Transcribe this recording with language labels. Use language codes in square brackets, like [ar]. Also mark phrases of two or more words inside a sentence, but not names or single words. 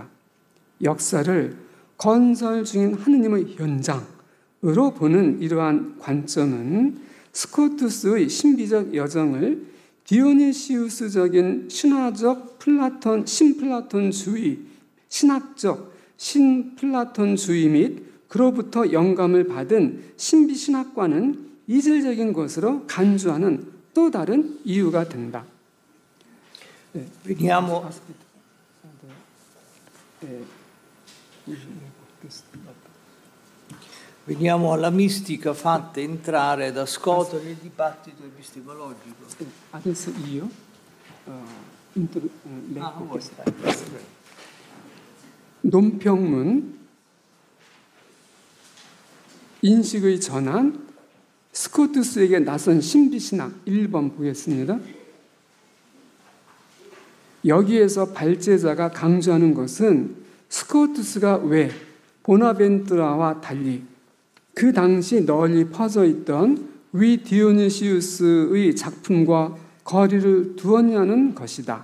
[ko] 역사를 건설 중인 하느님의 현장으로 보는 이러한 관점은 스코투스의 신비적 여정을 디오니시우스적인 신화적 신플라톤주의, 신학적 신플라톤주의 및 그로부터 영감을 받은 신비신학과는 이질적인 것으로 간주하는 또 다른 이유가 된다. [it] Veniamo alla mistica fatta entrare da Scoto nel dibattito epistemologico. Adesso io leggo questo. [ko] 논평문 인식의 전환, 스코투스에게 나선 신비신학 1번 보겠습니다. 여기에서 발제자가 강조하는 것은 스코투스가 왜 보나벤투라와 달리 그 당시 널리 퍼져 있던 위 디오니시우스의 작품과 거리를 두었냐는 것이다.